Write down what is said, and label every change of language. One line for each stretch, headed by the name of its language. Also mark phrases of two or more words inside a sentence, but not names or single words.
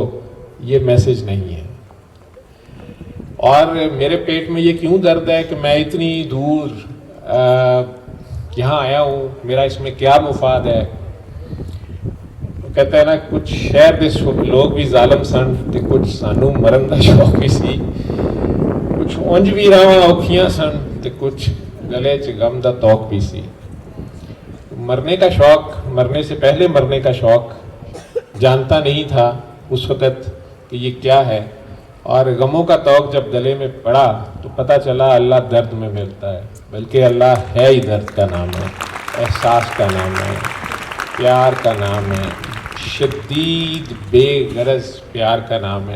Urdu: یہ میسج نہیں ہے۔ اور میرے پیٹ میں یہ کیوں درد ہے کہ میں اتنی دور یہاں آیا ہوں، میرا اس میں کیا مفاد ہے؟ کہتا ہے نا،
Punjabi: کچھ شہر دے لوگ بھی ظالم سن تے کچھ سانو مرن دا شوق بھی سی، کچھ اونج بھی راواں اوکھیاں سن تے کچھ گلے چ غم دا توق بھی سی۔
Urdu: مرنے کا شوق، مرنے سے پہلے مرنے کا شوق جانتا نہیں تھا اس وقت کہ یہ کیا ہے، اور غموں کا توق جب گلے میں پڑا تو پتہ چلا اللہ درد میں ملتا ہے، بلکہ اللہ ہے ہی درد کا نام ہے، احساس کا نام ہے، پیار کا نام ہے، شدید بے غرض پیار کا نام ہے۔